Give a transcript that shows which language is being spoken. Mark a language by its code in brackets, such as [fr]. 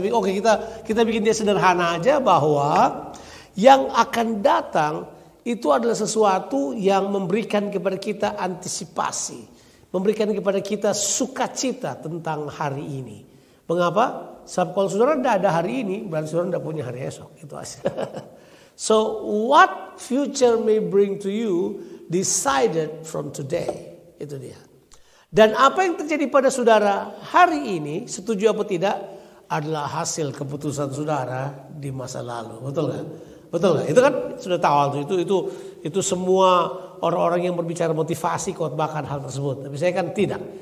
[id] Tapi oke, kita bikin dia sederhana aja bahwa yang akan datang itu adalah sesuatu yang memberikan kepada kita antisipasi. Memberikan kepada kita sukacita tentang hari ini. Mengapa? Sebab kalau saudara tidak ada hari ini, berarti saudara tidak punya hari esok. Itu aja. [en] So what future may bring to you decided from today. [id] Itu dia. Dan apa yang terjadi pada saudara hari ini, setuju apa tidak, adalah hasil keputusan saudara di masa lalu. Betul nggak? Betul nggak? Itu kan sudah tahu itu semua orang-orang yang berbicara motivasi khotbahkan hal tersebut. Tapi saya kan tidak.